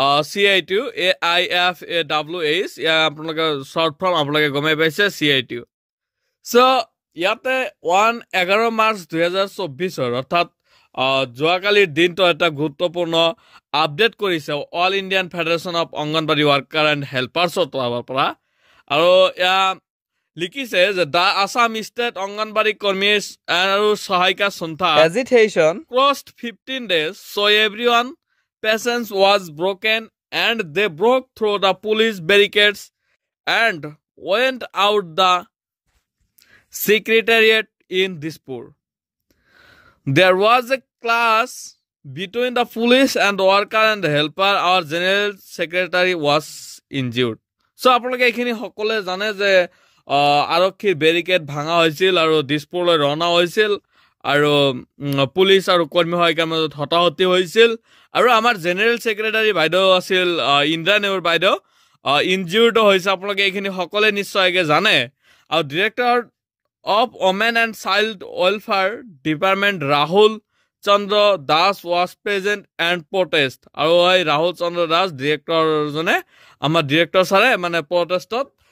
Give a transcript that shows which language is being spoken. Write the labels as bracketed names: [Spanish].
[Assamese] CITU AIFAWH আপোনালোকে short form আপোনালোকে গমাই পাইছে CITU সো ইয়াতে 11 মাৰ্চ 2024 অৰ্থাৎ যোৱাকালিৰ দিনটো এটা গুৰুত্বপূৰ্ণ আপডেট কৰিছে all Indian federation of anganwadi worker and হেল্পাৰ্ছৰ পৰা আৰু এয়া লিখিছে যে দ্য আসাম ষ্টেট অংগনবাড়ী কৰ্মী আৰু সহায়িকা সন্থা [English] agitation crossed 15 days so everyone patience was broken and they broke through the police barricades and went out the secretariat in Dispur. There was a clash between the police and worker and helper. Our general secretary was injured. [Assamese] So আপোনালোকে এইখিনি সকলে জানে যে আৰক্ষীৰ barricade ভাঙা হৈছিল আৰু দিছপুৰলৈ ৰওনা হৈছিল আৰু পুলিচ আৰু কৰ্মী সহায়িকাৰ মাজত হতাহতি হৈছিল আৰু আমাৰ জেনেৰেল সেক্ৰেটাৰী বাইদেউ আছিল ইন্দ্ৰা নেওৰ বাইদেউ ইনজিউৰ্ড হৈছে আপোনালোকে এইখিনি সকলে নিশ্চয়কৈ জানে আৰু director of women and child welfare department Rahul Chandra Das [English] was present and protest [Assamese] আৰু এই ৰাহুল চন্দ্ৰ দাস ডিৰেক্টৰজনে আমাৰ ডিৰেক্টৰ ছাৰে মানে প্ৰটেষ্টত